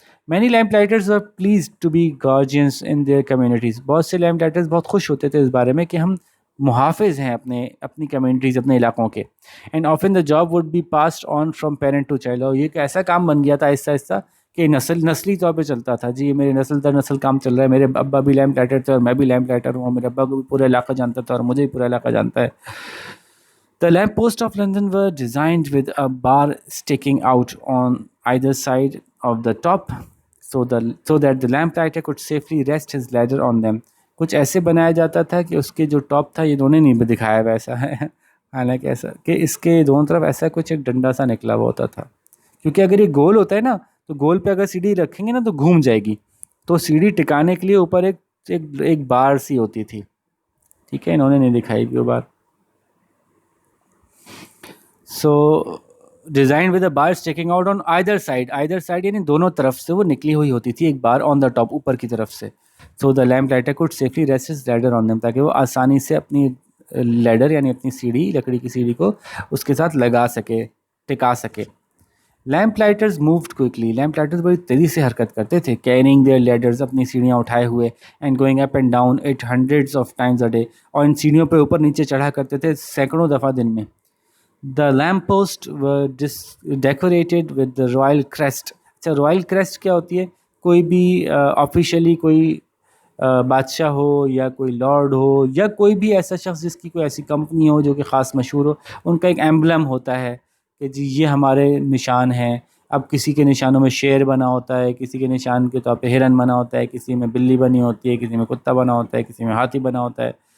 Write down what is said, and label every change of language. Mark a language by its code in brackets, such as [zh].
[en] many lamp lighters are please to be guardians in their communities, [ur] بہت سے lamp lighters بہت خوش ہوتے تھے اس بارے میں کہ ہم محافظ ہیں اپنی کمیونٹیز, اپنے علاقوں کے. [en] and often the job would be passed on from parent to child, [ur] اور یہ ایک ایسا کام بن گیا تھا آہستہ آہستہ کہ نسلی طور پہ چلتا تھا. جی میرے نسل در نسل کام چل رہا ہے, میرے ابا بھی لیمپ لائٹر تھے اور میں بھی لیمپ لائٹر ہوں, میرے ابا کو بھی پورا علاقہ جانتا تھا اور مجھے بھی پورا علاقہ جانتا ہے. [en] The lamp posts of London were designed with a bar sticking out on either side of the top, so that the lamp lighter could safely rest his ladder on them. [ur] کچھ ایسے بنایا جاتا تھا کہ اس کے جو ٹاپ تھا, یہ انہوں نے نہیں دکھایا ویسا ہے, حالانکہ ایسا کہ اس کے دونوں طرف ایسا کچھ ایک ڈنڈا سا نکلا ہوا ہوتا تھا, کیونکہ اگر یہ گول ہوتا ہے نا تو گول پہ اگر سیڑھی رکھیں گے نا تو گھوم جائے گی, تو سیڑھی ٹکانے کے لیے اوپر ایک بار سی ہوتی تھی. ٹھیک ہے, انہوں نے نہیں دکھائی وہ بار. [en] so design with a bar sticking out on either side [ur] یعنی دونوں طرف سے وہ نکلی ہوئی ہوتی تھی, ایک بار [en] on the top, [ur] اوپر کی طرف سے. [en] so the lamp lighter could safely rest his ladder on them, [ur] تاکہ وہ آسانی سے اپنی لیڈر یعنی اپنی سیڑھی, لکڑی کی سیڑھی کو اس کے ساتھ لگا سکے, ٹکا سکے. Lamp lighters [en] moved quickly, [ur] lamp lighters بڑی تیزی سے حرکت کرتے تھے. [en] carrying their ladders, [ur] اپنی سیڑھیاں اٹھائے ہوئے, [en] and going up and down at hundreds of times a day, [ur] اور ان سیڑھیوں پہ اوپر نیچے چڑھا کرتے تھے سینکڑوں دفعہ دن میں. [en] The lamp post were decorated with the royal crest. [ur] اچھا, royal crest کیا ہوتی ہے؟ کوئی بھی آفیشیلی کوئی بادشاہ ہو یا کوئی لارڈ ہو یا کوئی بھی ایسا شخص جس کی کوئی ایسی کمپنی ہو جو کہ خاص مشہور ہو، ان کا ایک ایمبلم ہوتا ہے کہ جی یہ ہمارے نشان ہیں. اب کسی کے نشانوں میں شیر بنا ہوتا ہے، کسی کے نشان کے طور پہ ہرن بنا ہوتا ہے، کسی میں بلی بنی ہوتی ہے، کسی میں کتا بنا ہوتا ہے، کسی میں ہاتھی بنا ہوتا ہے.